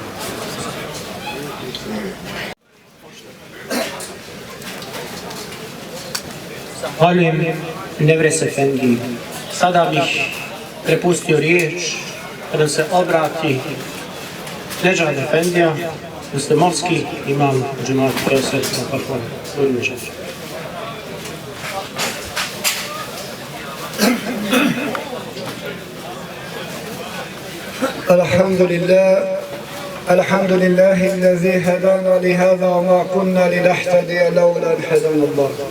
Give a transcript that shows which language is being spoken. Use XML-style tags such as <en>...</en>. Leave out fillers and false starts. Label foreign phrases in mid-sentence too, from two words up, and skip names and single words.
<bs>Zahvaljujem Nevres Efendiji. Sada bih prepustio riječ da se obrati Nedžad Efendija, muslimanski imam džemata Preosvetska Parkova.</bs> <ar>الحمد لله الذي هدانا لهذا وما كنا لنهتدي لولا أن هدانا الله.</ar>